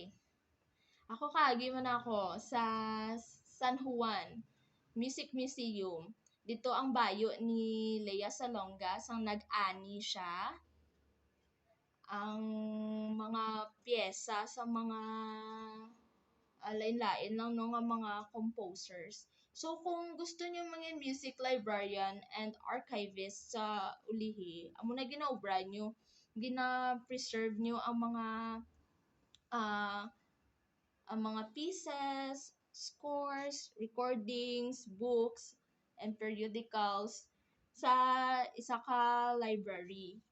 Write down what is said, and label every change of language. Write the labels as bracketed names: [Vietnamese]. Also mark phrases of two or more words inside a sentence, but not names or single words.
[Hiligaynon] Ako kaagi man ako sa San Juan Music Museum. Dito ang bayo ni Lea Salonga sang nag-ani siya ang mga piyesa sa mga lain-lain lang no nga mga composers. So [Filipino] kung gusto niyo maging [English] music librarian and archivist [Hiligaynon] sa ulihi, amo na ginaobra nyo, gina-preserve nyo ah ang mga [English] pieces, scores, recordings, books, and periodicals [Hiligaynon] sa isa ka library.